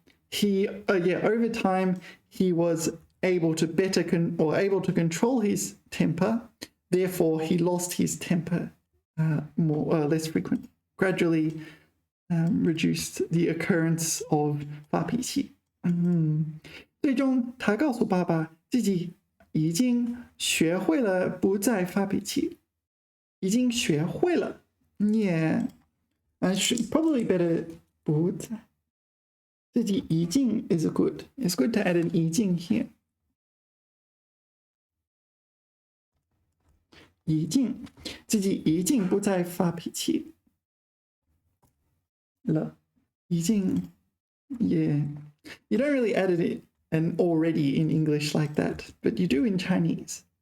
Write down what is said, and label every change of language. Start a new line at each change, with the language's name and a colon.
English: Over time he was able to able to control his temper. Therefore, he lost his temper less frequently. Gradually reduced the occurrence of 发脾气。
Chinese: 最终，他告诉爸爸自己已经学会了不再发脾气。已经学会了
English: ，Yeah, I should probably better 不再。自己已经 is good. It's good to add an 已经 here.
Chinese: 自己已经不再发脾气了。
English: 已经 Yeah. You don't really add it an already in English like that, but you do in Chinese.